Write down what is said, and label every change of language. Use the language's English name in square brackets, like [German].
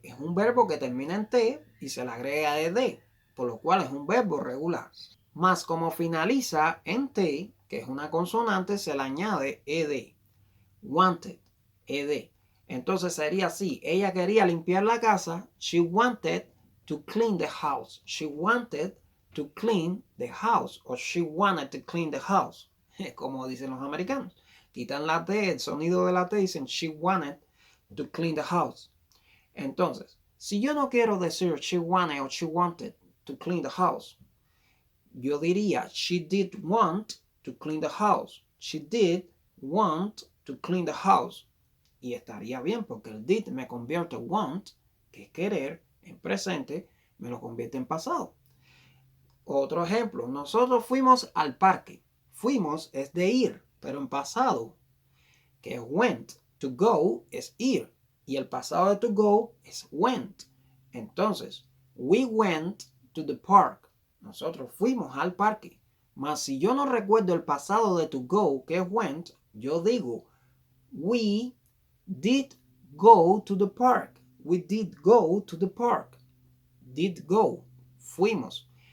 [Spanish] Es un verbo que termina en t y se le agrega ed, por lo cual es un verbo regular. Más como finaliza en t, que es una consonante, se le añade ed. Wanted, ed. Entonces sería así. Ella quería limpiar la casa. [English] She wanted to clean the house. She wanted to clean the house. O she wanted to clean the house. [Spanish] Como dicen los americanos. Quitan la T, el sonido de la T, dicen [English] she wanted to clean the house. [Spanish] Entonces, si yo no quiero decir [English] she wanted [Spanish] o [English] she wanted to clean the house, [Spanish] yo diría [English] she did want to clean the house. She did want to clean the house. [Spanish] Y estaría bien porque el did me convierte want, que es querer, en presente, me lo convierte en pasado. Otro ejemplo, nosotros fuimos al parque. Fuimos es de ir, pero en pasado, que went. To go es ir. Y el pasado de to go es went. [English] Entonces, we went to the park. [Spanish] Nosotros fuimos al parque. Mas si yo no recuerdo el pasado de to go, que es went, yo digo, [English] we did go to the park. We did go to the park. Did go. [Spanish] Fuimos.